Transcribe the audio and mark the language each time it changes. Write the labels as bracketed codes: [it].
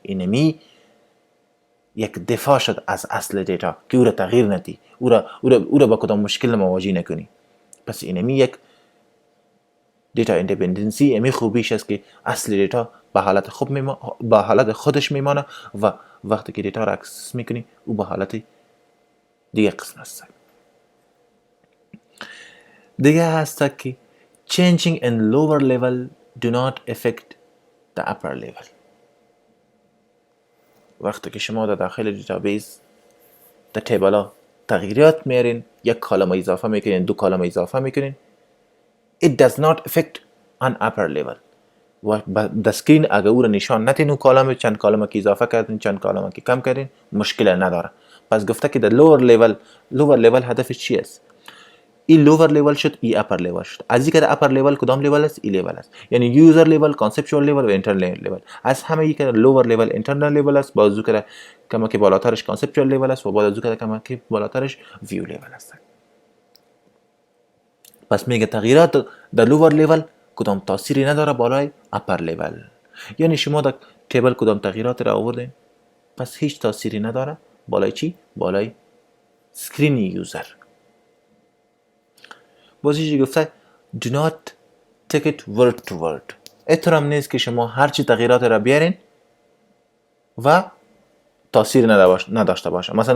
[fa] اینمی یک دفاع شد از اصل دیتا که او را تغییر ندی، او را با کدام مشکل مواجه نکنی. پس اینمی یک دیتا ایندیپندنسی امی خوبیش است که اصل دیتا به حالت خودش میمانه و وقتی که دیتا را اکسس میکنی او به حالت دیگه قسم است. دیگه هست که [en] changing in lower level do not affect the upper level. [fa] وقتی که شما در داخل دیتابیس در تیبل ها تغییرات میارین، یک کالم اضافه میکنین، 2 کالم اضافه میکنین، [en] it does not affect on upper level. [fa] و در سکرین اگر او را نشان ندین اون کالم، چند کالم که اضافه کردین چند کالم که کم کردین مشکل نداره. پس گفته که در lower level هدفش چی است؟ این lower level شد، این upper level شد. از اینکه در upper level کدام level است؟ این level است، یعنی user level، conceptual level و internal level. از همه یک lower level internal level است، بازو که کما که بالاترش conceptual level است و بازو که کما که بالاترش view level است. پس میگه تغییرات در lower level کدام تأثیری نداره بالای upper level. یعنی شما در تیبل کدام تغییرات را آوردین پس هیچ تأثیری نداره بالای چی؟ بالای سکرین یوزر. بازیش گفته [en] do not take it word to word. [fa] اطرام نیست که شما هرچی تغییرات را بیارین و تأثیر نداشته باشه.